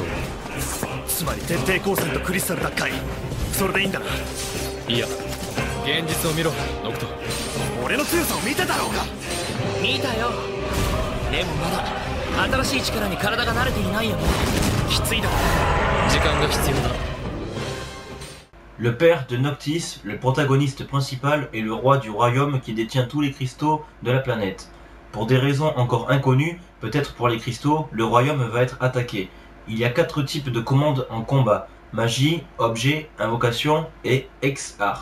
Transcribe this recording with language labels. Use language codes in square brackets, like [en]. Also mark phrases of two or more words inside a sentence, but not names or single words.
[ja] つまり徹底抗戦とクリスタル奪回、それでいいんだな。いや、現実を見ろノクト。俺の強さを見てたろうか。見たよ。でもまだ新しい力に体が慣れていないよね。きついだろ。時間が必要だ。 [fr] Le père de Noctis, le protagoniste principal, est le roi du royaume qui détient tous les cristaux de la planète. Pour des raisons encore inconnues, peut-être pour les cristaux, le royaume va être attaqué. Il y a 4 types de commandes en combat: magie, objet, invocation et X-Art.